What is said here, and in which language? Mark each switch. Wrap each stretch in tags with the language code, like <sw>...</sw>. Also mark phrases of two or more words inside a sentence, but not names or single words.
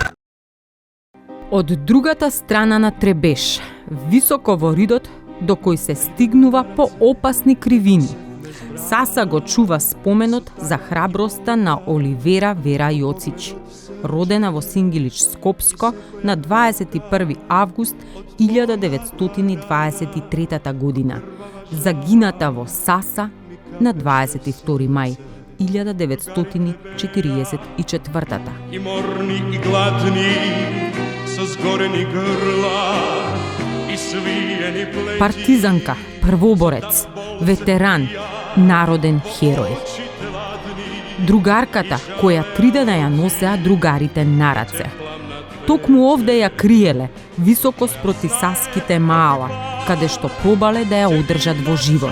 <mk>Од другата страна на Требеш, високо во ридот, до кој се стигнува по опасни кривини, Саса го чува споменот за храброста на Оливера Вера Јоцич, родена во Сингилич, Скопско, на 21 август 1923 година, загината во Саса на 22 мај 1944.</mk> <sr>I morni i gladni, sa zgoreni grla i svijeni pleti.</sr> <mk>Партизанка, првоборец, ветеран, народен херој. Другарката, која 3 дена ја носеа другарите на раце. Токму овде ја криеле, високо спроти Саските маала, каде што пробале да ја одржат во живот.</mk>